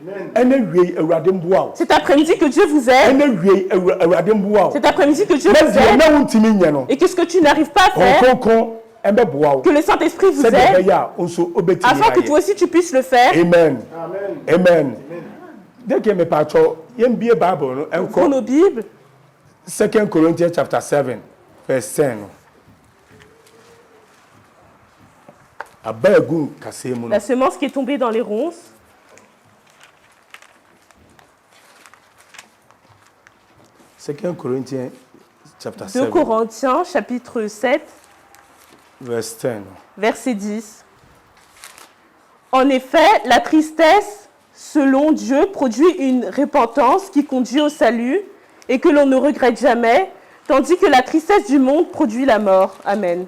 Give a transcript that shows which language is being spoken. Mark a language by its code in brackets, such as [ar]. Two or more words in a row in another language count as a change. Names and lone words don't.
[fr] Cet après-midi que Dieu vous aide. Cet après-midi que Dieu vous aide. Et qu'est-ce que tu n'arrives pas à faire? Que le Saint-Esprit vous aide, afin que toi aussi tu puisses le faire. Amen. Amen. Ouvrons nos Bibles. [en] 2 Corinthians chapter 7, verse 10. [fr] La semence qui est tombée dans les ronces. 2 Corinthiens chapter 2 Corinthiens chapitre 7. Verset 10. En effet, la tristesse, selon Dieu, produit une repentance qui conduit au salut et que l'on ne regrette jamais, tandis que la tristesse du monde produit la mort. Amen.